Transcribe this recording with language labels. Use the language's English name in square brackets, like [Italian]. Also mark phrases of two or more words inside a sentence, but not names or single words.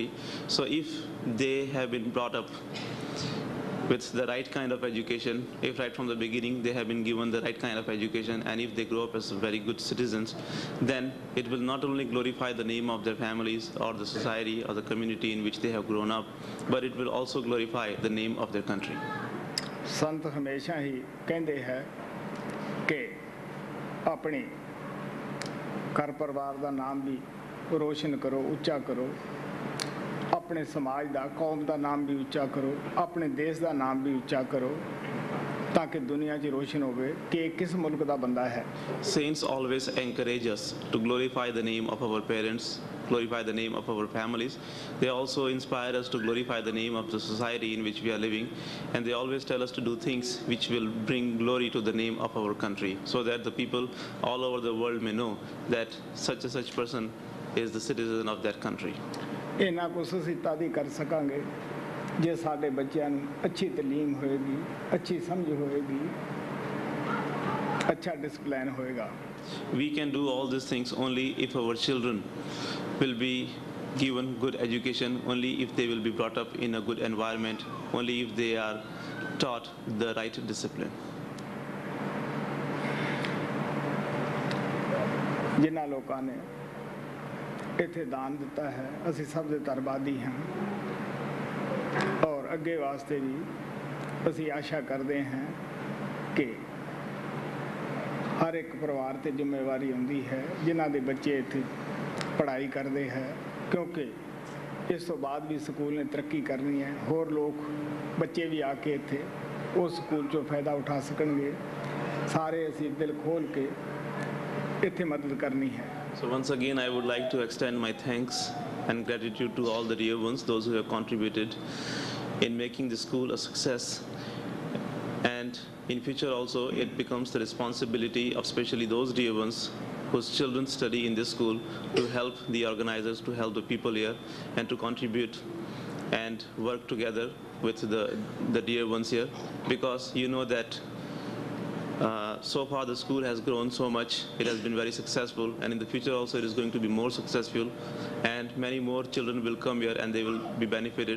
[English] So if they have been brought up with the right kind of education, if right from the beginning they have been given the right kind of education, and if they grow up as very good citizens, then it will not only glorify the name of their families or the society or the community in which they have grown up, but it will also glorify the name of their country. [Punjabi] ਸੰਤ ਹਮੇਸ਼ਾ ਹੀ ਕਹਿੰਦੇ ਹੈ ਕਿ ਆਪਣੀ ਘਰ ਪਰਿਵਾਰ ਦਾ ਨਾਮ ਵੀ ਰੋਸ਼ਨ ਕਰੋ, ਉੱਚਾ ਕਰੋ, ਆਪਣੇ ਸਮਾਜ ਦਾ, ਕੌਮ ਦਾ ਨਾਮ ਵੀ ਉੱਚਾ ਕਰੋ, ਆਪਣੇ ਦੇਸ਼ ਦਾ ਨਾਮ ਵੀ ਉੱਚਾ ਕਰੋ, ਤਾਂ ਕਿ ਦੁਨੀਆ 'ਚ ਰੋਸ਼ਨ ਹੋਵੇ ਕਿ ਇਹ ਕਿਸ ਮੁਲਕ ਦਾ ਬੰਦਾ ਹੈ। [English] Saints always encourage us to glorify the name of our parents, glorify the name of our families. They also inspire us to glorify the name of the society in which we are living, and they always tell us to do things which will bring glory to the name of our country, so that the people all over the world may know that such and such person is the citizen of that country. [Punjabi] ਇਹਨਾਂ ਕੁਛ ਅਸੀਂ ਤਦ ਹੀ ਕਰ ਸਕਾਂਗੇ ਜੇ ਸਾਡੇ ਬੱਚਿਆਂ ਨੂੰ ਅੱਛੀ ਤਾਲੀਮ ਹੋਏਗੀ, ਅੱਛੀ ਸਮਝ ਹੋਏਗੀ, ਅੱਛਾ ਡਿਸਪਲਿਨ ਹੋਏਗਾ। [English] We can do all these things only if our children will be given good education, only if they will be brought up in a good environment, only if they are taught the right discipline. [Punjabi] ਜਿਨ੍ਹਾਂ ਲੋਕਾਂ ਨੇ ਇੱਥੇ ਦਾਨ ਦਿੱਤਾ ਹੈ, ਅਸੀਂ ਸਭ ਦੇ ਧੰਨਵਾਦੀ ਹਾਂ, ਔਰ ਅੱਗੇ ਵਾਸਤੇ ਵੀ ਅਸੀਂ ਆਸ਼ਾ ਕਰਦੇ ਹਾਂ ਕਿ ਹਰ ਇੱਕ ਪਰਿਵਾਰ ਤੇ ਜ਼ਿੰਮੇਵਾਰੀ ਹੁੰਦੀ ਹੈ ਜਿਨ੍ਹਾਂ ਦੇ ਬੱਚੇ ਇੱਥੇ ਪੜ੍ਹਾਈ ਕਰਦੇ ਹੈ, ਕਿਉਂਕਿ ਇਸ ਤੋਂ ਬਾਅਦ ਵੀ ਸਕੂਲ ਨੇ ਤਰੱਕੀ ਕਰਨੀ ਹੈ, ਹੋਰ ਲੋਕ ਬੱਚੇ ਵੀ ਆ ਕੇ ਇੱਥੇ ਉਸ ਸਕੂਲ 'ਚੋਂ ਫਾਇਦਾ ਉਠਾ ਸਕਣਗੇ। ਸਾਰੇ ਅਸੀਂ ਦਿਲ ਖੋਲ੍ਹ ਕੇ ਇੱਥੇ ਮਦਦ ਕਰਨੀ ਹੈ। [English] So once again, I would like to extend my thanks and gratitude to all the dear ones, those who have contributed in making the school a success. And in future also, it becomes the responsibility of especially those dear ones whose children study in this school to help the organizers, to help the people here, and to contribute and work together with the dear ones here, because you know that so far the school has grown so much, it has been very successful, and in the future also it is going to be more successful, and many more children will come here and they will be benefited.